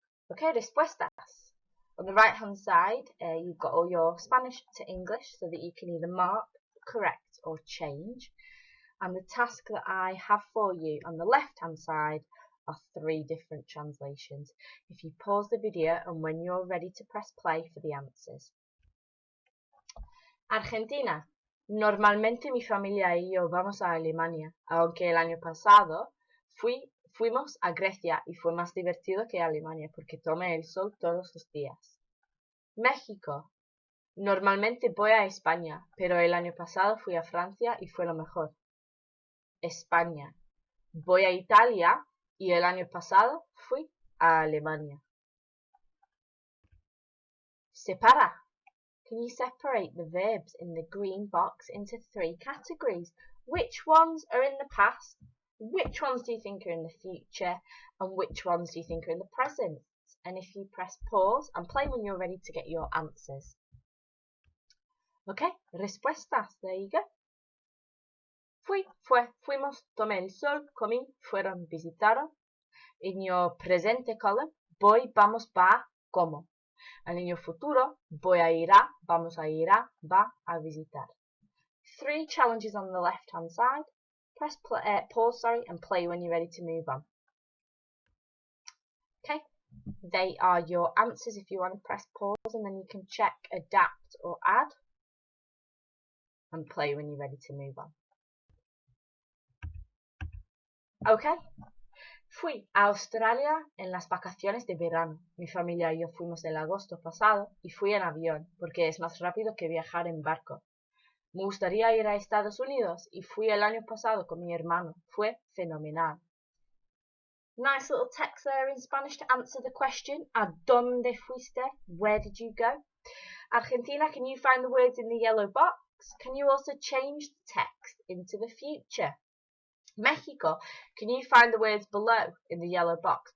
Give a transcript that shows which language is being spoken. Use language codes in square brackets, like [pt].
[en] Okay, respuestas. On the right hand side, you've got all your Spanish to English so that you can either mark, correct or change. And the task that I have for you on the left hand side are 3 different translations. If you pause the video and when you're ready to press play for the answers. Argentina. [es] Normalmente mi familia y yo vamos a Alemania, aunque el año pasado fuimos a Grecia y fue más divertido que Alemania porque tomé el sol todos los días. México. Normalmente voy a España, pero el año pasado fui a Francia y fue lo mejor. España. Voy a Italia y el año pasado fui a Alemania. [en] Separa. Can you separate the verbs in the green box into 3 categories? Which ones are in the past? Which ones do you think are in the future? And which ones do you think are in the present? And if you press pause and play when you're ready to get your answers. Okay, respuestas, there you go. [es] Fuimos, tomé el sol, comí, fueron, visitaron. [en] In your [es] presente column, voy, vamos, va, como. [en] And in your [es] futuro, voy a ir a, vamos a ir a, va a visitar. [en] 3 challenges on the left hand side. Press pause, and play when you're ready to move on. Okay, they are your answers if you want to press pause and then you can check, adapt or add. And play when you're ready to move on. Okay. [es] Fui a Australia en las vacaciones de verano. Mi familia y yo fuimos el agosto pasado y fui en avión porque es más rápido que viajar en barco. Me gustaría ir a Estados Unidos y fui el año pasado con mi hermano. Fue fenomenal. [en] Nice little text there in Spanish to answer the question. [es] ¿Adónde fuiste? [en] Where did you go? Argentina, can you find the words in the yellow box? Can you also change the text into the future? Mexico, can you find the words below in the yellow box?